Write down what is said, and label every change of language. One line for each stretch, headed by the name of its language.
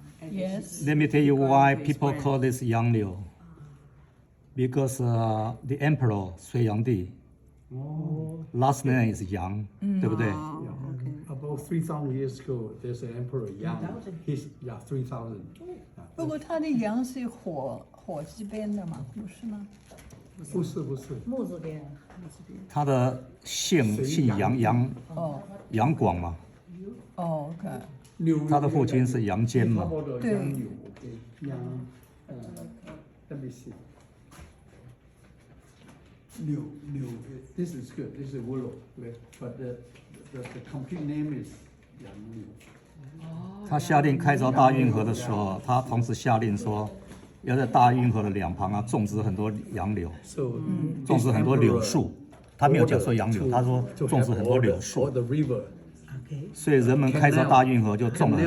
English: yes. Let me tell you why people call this Yang Liu. Because the emperor 隋炀帝 last name is Yang,
Chinese: 对不对？
English: About 3,000 years ago, there's an emperor Yang. He's 3,000.
Chinese: 不过它的羊是火字边的嘛，不是吗？不是。木字边。他的姓杨哦杨广嘛，哦，OK。他的父亲是杨坚嘛。对。
English: 杨，let me see. 柳 this is good. This is willow, but the complete name is 杨柳。
Chinese: 他下令开凿大运河的时候，他同时下令说，要在大运河的两旁种植很多杨柳，
English: So
Chinese: 种植很多柳树。他没有讲说杨柳，他说种植很多柳
English: All
Chinese: 树。
English: the river OK，
Chinese: 所以人们开凿大运河就种了很